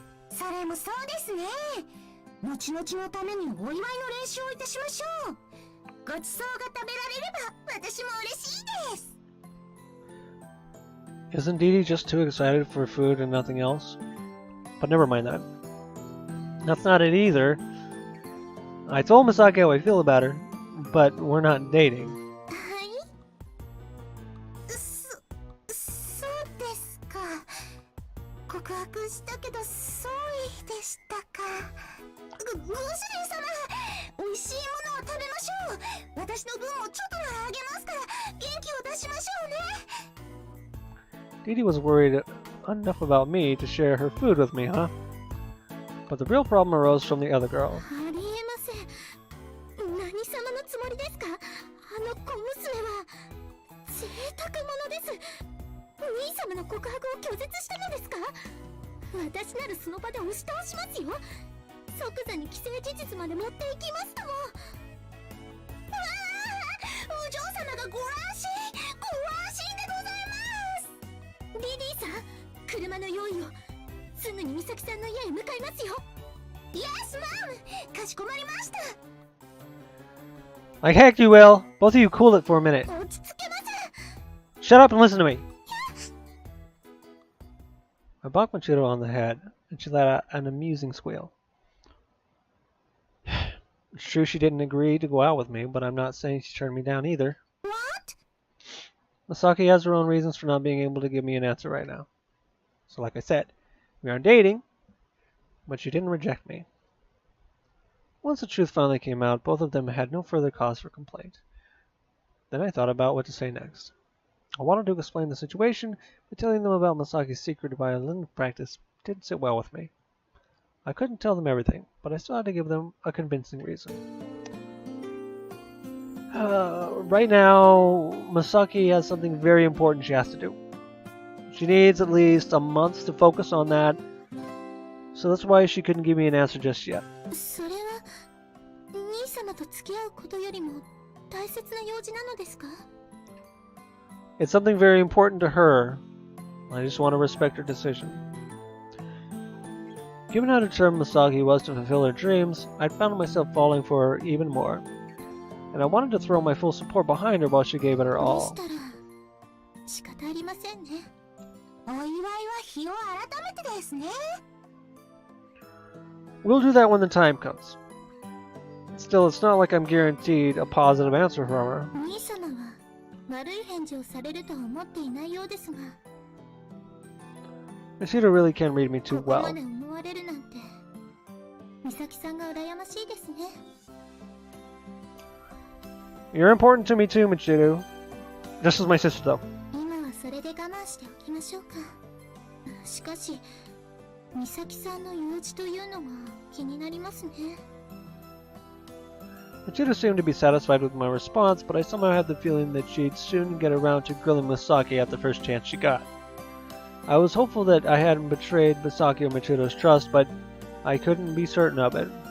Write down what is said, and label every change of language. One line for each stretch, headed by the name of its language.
Japanese: それもそうですね。後々のためにお祝いの練習をいたしましょう。ごちそうが食べられれば私も嬉しいです。
English: Isn't Dee Dee just too excited for food and nothing else? But never mind that. That's not it either. I told Misaki how I feel about her, but we're not dating.
Japanese: はい、そうですか。告白したけどソイでしたか。ご主人様、美味しいものを食べましょう。私の分もちょっとはあげますから元気を出しましょうね。
English: Dee Dee was worried enough about me to share her food with me, huh? But the real problem arose from the other girl.
Japanese: ありえません。何様のつもりですか。あの小娘は贅沢者です。兄様の告白を拒絶したのですか。私ならその場で押し倒しますよ。即座に既成事実まで持っていきますとも。わあ、お嬢様がご安心でございます。ディディさん、車の用意を。すぐに美咲さんの家へ向かいますよ。イエスマム、かしこまりました。
English: Like heck you will! Both of you cool it for a minute.
Japanese: 落ち着けません。
English: Shut up and listen to me! I bonked Machiro on the head, and she let out an amusing squeal. It's true she didn't agree to go out with me, but I'm not saying she turned me down either. What? Misaki has her own reasons for not being able to give me an answer right now. So like I said, we aren't dating, but she didn't reject me. Once the truth finally came out, both of them had no further cause for complaint. Then I thought about what to say next. I wanted to explain the situation, but telling them about Masaki's secret violin practice didn't sit well with me. I couldn't tell them everything, but I still had to give them a convincing reason. Right now, Masaki has something very important she has to do. She needs at least a month to focus on that, so that's why she couldn't give me an answer just yet.
Japanese: それは兄様と付き合うことよりも大切な用事なのですか。
English: It's something very important to her. I just want to respect her decision. Given how determined Masaki was to fulfill her dreams, I'd found myself falling for her even more. And I wanted to throw my full support behind her while she gave it her
Japanese: で
English: all.
Japanese: したら仕方ありませんね。お祝いは日を改めてですね。
English: We'll do that when the time comes. Still, it's not like I'm guaranteed a positive answer from her.
Japanese: 兄様は悪い返事をされるとは思っていないようですが。
English: Machida really can read me too
Japanese: ここま
English: well.
Japanese: で思われるなんて美咲さんが羨ましいですね。
English: You're important to me too, Michiru. Just as my sister, though.
Japanese: 今はそれで我慢しておきましょうか。しかし美咲さんの用事というのが気になりますね。
English: Machida seemed to be satisfied with my response, but I somehow had the feeling that she'd soon get around to grilling Misaki at the first chance she got. I was hopeful that I hadn't betrayed Misaki or Machido's trust, but I couldn't be certain of it.